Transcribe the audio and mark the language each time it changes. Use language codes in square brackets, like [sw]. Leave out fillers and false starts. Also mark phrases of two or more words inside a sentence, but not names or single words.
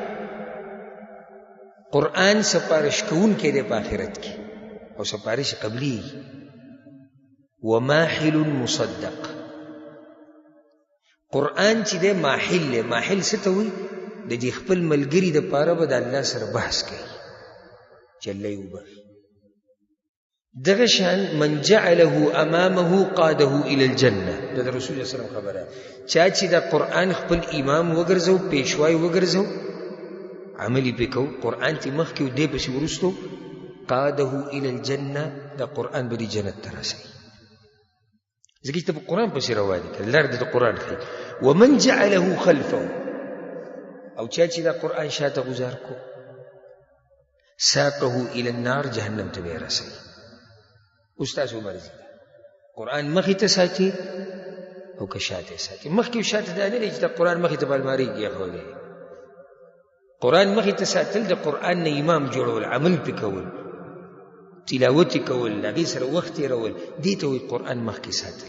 [ps] قرآن سپارش کوونکی دی په آخرت کې او سپارش قبلی [ar] وماحل مصدق [ps] قرآن چې دی ماحل دی ماحل څه ته وایي د دې خپل ملګري دپاره به د الله سره بحث کوي چې الله یې وبخي دغه شان [ar] من جعله امامه قاده الى الجنه [ps] دا رسول الله [ar] صلی الله علیه وسلم [ps] خبره چا چې دا قرآن خپل امام وګرځو پیشوای وګرځو عملی پکو قرآن تی مخ کې دې پسې ورستو [ar] قاده الى الجنه [ps] دا قرآن به جنت ته رسي ځکه چې په قرآن پسې روان دي لار د قرآن خي [ar] ومن جعله خلفه [ps] او چا چې دا قرآن شاته گزار کو [ar] ساقه الى النار [ps] جهنم ته به رسي استاد مرزي قرآن مخې ته ساتي او که شاته ساتي. مخکې او شاته دا نه دی چې د قرآن مخې ته په المارۍ کې ایښودی، قرآن مخې ته ساتل د قرآن نه امام جوړول، عمل پې کول، تلاوت یې کول، هغې سره وخت تېرول، دې ته وایي قرآن مخکې ساتل.